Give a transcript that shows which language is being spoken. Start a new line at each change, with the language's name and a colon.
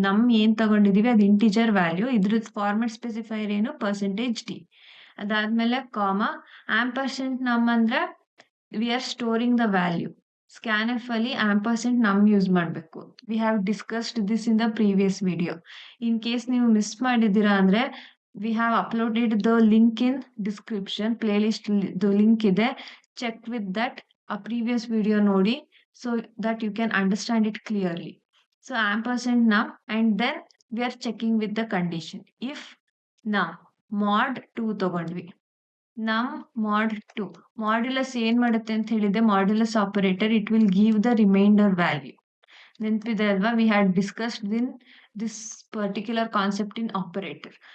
Kannada: ನಮ್ ಏನ್ ತಗೊಂಡಿದೀವಿ ಅದು ಇಂಟೀಜರ್ ವ್ಯಾಲ್ಯೂ. ಇದ್ರ ಫಾರ್ಮೆಟ್ ಸ್ಪೆಸಿಫೈರ್ ಏನು, %d. ಅದಾದ್ಮೇಲೆ
English: %num ಅಂದ್ರೆ we are storing the value.
Kannada: Scanf ಅಲ್ಲಿ %num ಯೂಸ್ ಮಾಡಬೇಕು.
English: We have discussed this in the previous video.
Kannada: In case ನೀವು ಮಿಸ್ ಮಾಡಿದ್ದೀರಾ ಅಂದ್ರೆ
English: we have uploaded the link in description, playlist the link ಇದೆ, check with that. A previous video
Kannada: ನೋಡಿ,
English: so that you can understand it clearly. So %num, and then we are checking with the condition. If num mod 2
Kannada: ತಗೊಂಡ್ವಿ,
English: num mod 2
Kannada: modulus ಏನ್ ಮಾಡುತ್ತೆ ಅಂತ ಹೇಳಿದೆ,
English: Modulus operator, it will give the remainder value.
Kannada: ನೆನಪಿದೆ ಅಲ್ವಾ,
English: We had discussed in this particular concept in operator.